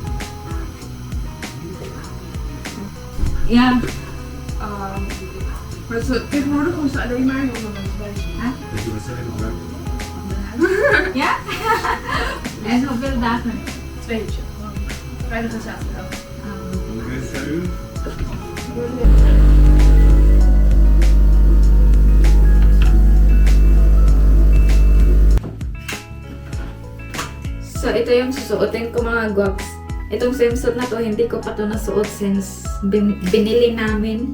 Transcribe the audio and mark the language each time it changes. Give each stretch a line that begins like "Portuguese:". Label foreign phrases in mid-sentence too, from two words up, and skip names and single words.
Dutch: Ja. Maar tegenwoordig was het alleen maar jonge mensen bezig. Ja? En hoeveel dagen? 2 uurtjes. Vrijdag en zaterdag.
Filipino: So, ito yung susuotin ko mga guwaps. Itong swimsuit na to, hindi ko pa to nasuot since binili namin.